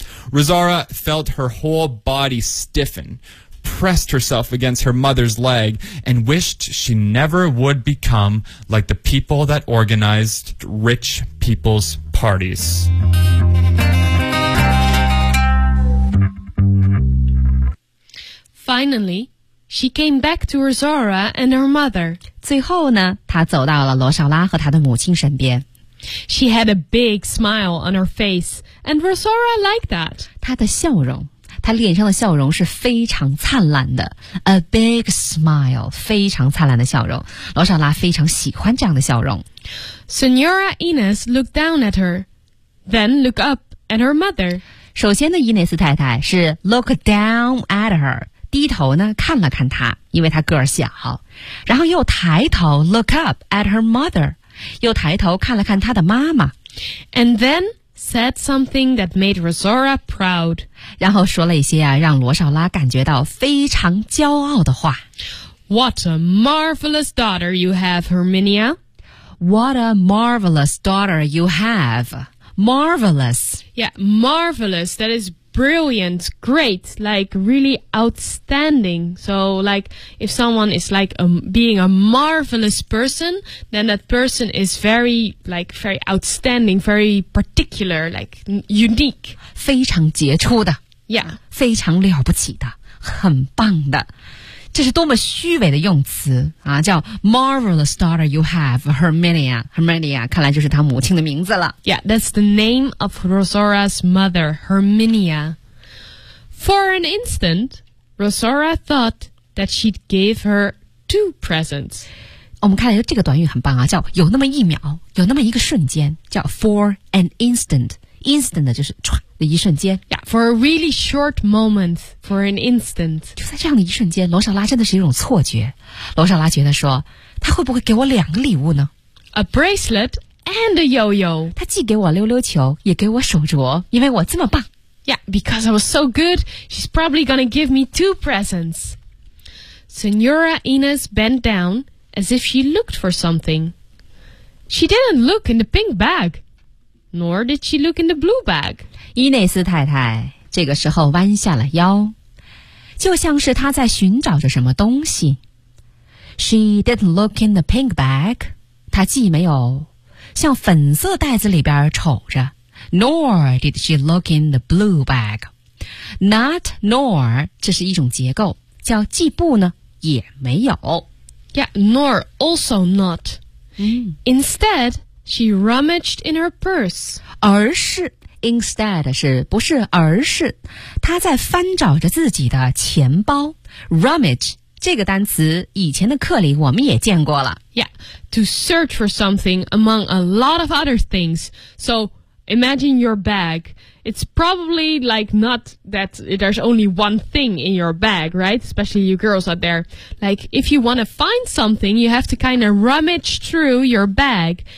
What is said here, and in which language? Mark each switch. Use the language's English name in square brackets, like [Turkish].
[English] Rosara felt her whole body stiffen, pressed herself against her mother's leg, and wished she never would become like the people that organized rich people's parties. Finally,She came back to Rosora and her mother. [Chinese] 最后呢，她走到了罗少拉和她的母亲身边。 [English] She had a big smile on her face, and Rosora liked that. [Chinese] 她的笑容，她脸上的笑容是非常灿烂的。 [English] A big smile, [Chinese] 非常灿烂的笑容。罗少拉非常喜欢这样的笑容。 [English] Senora Ines looked down at her, then looked up at her mother. [Chinese] 首先呢，伊内斯太太是 [English] look down at her。 [Chinese] 低头呢看了看她，因为她个儿小，然后又抬头 [English] look up at her mother， [Chinese] 又抬头看了看她的妈妈。 [English] And then said something that made Rosaura proud， [Chinese] 然后说了一些、啊、让罗少拉感觉到非常骄傲的话。 [English] What a marvelous daughter you have, Herminia. What a marvelous daughter you have. Marvelous. Yeah, marvelous. That is brilliant, great, like really outstanding. So like if someone is like being a marvelous person, then that person is very, like very outstanding, very particular, like unique. [Chinese] 非常杰出的。 [English] Yeah. [Chinese] 非常了不起的。很棒的。这是多么虚伪的用词啊！叫 [English] marvelous daughter you have, Herminia. [Chinese] Herminia 看来就是她母亲的名字了。 [English] Yeah, that's the name of Rosaura's mother, Herminia. For an instant, Rosaura thought that she'd give her two presents. [Chinese] 我们看来这个短语很棒啊，叫有那么一秒，有那么一个瞬间，叫 [English] for an instant. [Chinese] Instant 就是唰。一瞬间 [English] yeah, for a really short moment, for an instant. [Chinese] 就在这样的一瞬间，罗少拉真的是一种错觉。罗少拉觉得说，他会不会给我两个礼物呢？ [English] A bracelet and a yo-yo. [Chinese] 他既给我溜溜球，也给我手镯，因为我这么棒。 [English] Yeah, because I was so good, she's probably gonna give me two presents. Señora Inez bent down as if she looked for something. She didn't look in the pink bag, nor did she look in the blue bag. [Chinese] 伊内斯太太这个时候弯下了腰，就像是她在寻找着什么东西。 [English] She didn't look in the pink bag， [Chinese] 她既没有向粉色袋子里边瞅着， [English] Nor did she look in the blue bag。 [Chinese] Not nor 这是一种结构，叫既不呢也没有。 [English] Yeah, nor also not、 mm. Instead she rummaged in her purse， [Chinese] 而是Instead 是不是而是他在翻找着自己的钱包。 Rummage 这个单词以前的课里我们也见过了。 [English] Yeah, to search for something among a lot of other things. So imagine your bag. It's probably like not that there's only one thing in your bag, right? Especially you girls out there. Like if you want to find something, you have to kind of rummage through your bag.